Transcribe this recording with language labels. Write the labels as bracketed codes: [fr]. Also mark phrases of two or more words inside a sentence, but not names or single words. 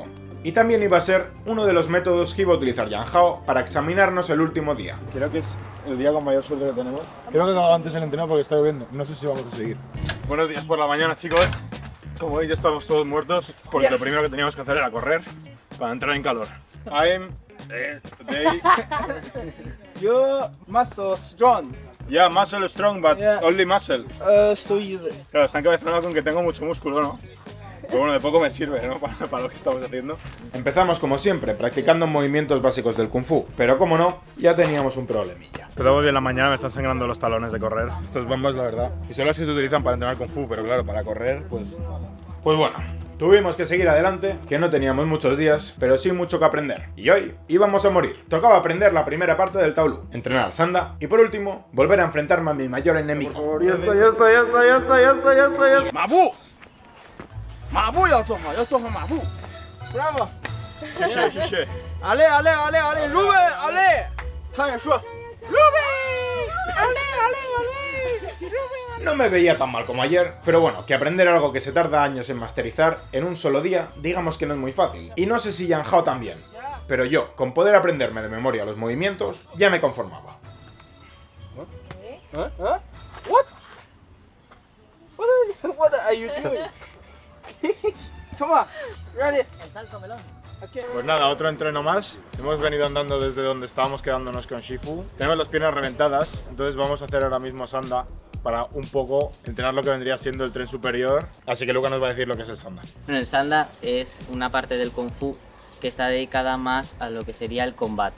[es] Y también iba a ser uno de los métodos que iba a utilizar Yang Hao para examinarnos el último día. Creo que es el día con mayor suerte que tenemos. Creo que acabo antes el entreno porque está lloviendo. No sé si vamos a seguir. Buenos días por la mañana, chicos. Como veis, ya estamos todos muertos porque lo primero que teníamos que hacer era correr para entrar en calor. [en] I'm today. Your muscle strong. Yeah, muscle strong, but Yeah. only muscle. So easy. [es] Claro, están cabezando con que tengo mucho músculo, ¿no? Pero bueno, de poco me sirve, ¿no? Para lo que estamos haciendo. Empezamos como siempre, practicando movimientos básicos del Kung Fu, pero como no, ya teníamos un problemilla. Empezamos bien la mañana, me están sangrando los talones de correr. Estas bombas, la verdad. Y son las que se utilizan para entrenar Kung Fu, pero claro, para correr, pues... Pues bueno, tuvimos que seguir adelante, que no teníamos muchos días, pero sí mucho que aprender. Y hoy íbamos a morir. Tocaba aprender la primera parte del Taolu, entrenar al Sanda y por último, volver a enfrentarme a mi mayor enemigo. Ya está. ¡Mabu! [zh] 马步要做好，要做好马步。Bravo！谢谢。阿累，Ruben，阿累。他也说 [es] No me veía tan mal como ayer, pero bueno, que aprender algo que se tarda años en masterizar en un solo día, digamos que no es muy fácil. Y no sé si Yang Hao también, pero yo, con poder aprenderme de memoria los movimientos, ya me conformaba. [en] What are you doing? Come on, ready? [es] El salto melón. Pues nada, otro entreno más. Hemos venido andando desde donde estábamos quedándonos con Shifu. Tenemos las piernas reventadas, entonces vamos a hacer ahora mismo Sanda para un poco entrenar lo que vendría siendo el tren superior. Así que Luca nos va a decir lo que es el Sanda. Bueno, el Sanda es una parte del Kung Fu que está dedicada más a lo que sería el combate.